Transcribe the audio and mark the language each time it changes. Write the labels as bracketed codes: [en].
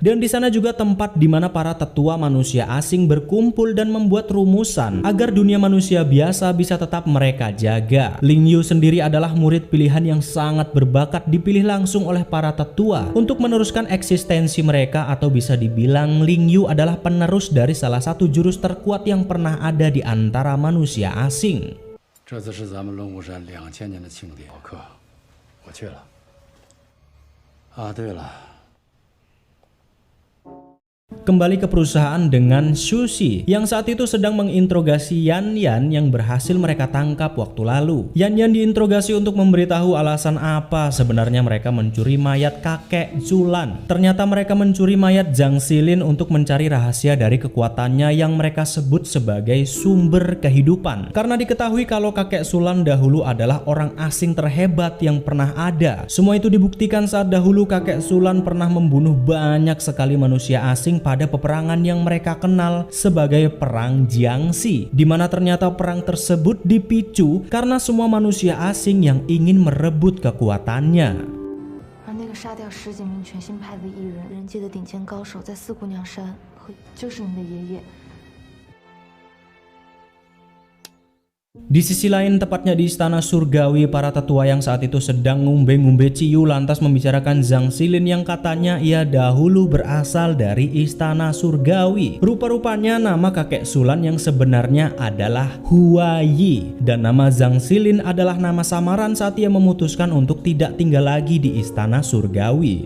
[id] Dan di sana juga tempat di mana para tetua manusia asing berkumpul dan membuat rumusan agar dunia manusia biasa bisa tetap mereka jaga. Lingyu sendiri adalah murid pilihan yang sangat berbakat, dipilih langsung oleh para tetua untuk meneruskan eksistensi mereka, atau bisa dibilang Lingyu adalah penerus dari salah satu jurus terkuat yang pernah ada di antara manusia asing. [zh] 这次是咱们龙虎山2000年的庆典，老客，我去了。啊，对了。 [id] Kembali ke perusahaan dengan Sushi yang saat itu sedang menginterogasi Yan Yan yang berhasil mereka tangkap waktu lalu. Yan Yan diinterogasi untuk memberitahu alasan apa sebenarnya mereka mencuri mayat kakek Sulan. Ternyata mereka mencuri mayat Zhang Xilin untuk mencari rahasia dari kekuatannya yang mereka sebut sebagai sumber kehidupan. Karena diketahui kalau kakek Sulan dahulu adalah orang asing terhebat yang pernah ada. Semua itu dibuktikan saat dahulu kakek Sulan pernah membunuh banyak sekali manusia asing pada peperangan yang mereka kenal sebagai Perang Jiangxi, di mana ternyata perang tersebut dipicu karena semua manusia asing yang ingin merebut kekuatannya. [zh] 而那个杀掉10几名全新派的艺人，人界的顶尖高手，在四姑娘山，就是你的爷爷。 [id] Di sisi lain, tepatnya di Istana Surgawi, para tetua yang saat itu sedang ngumbe-ngumbe ciu lantas membicarakan Zhang Xilin yang katanya ia dahulu berasal dari Istana Surgawi. Rupa-rupanya nama kakek Sulan yang sebenarnya adalah Huayi, dan nama Zhang Xilin adalah nama samaran saat ia memutuskan untuk tidak tinggal lagi di Istana Surgawi.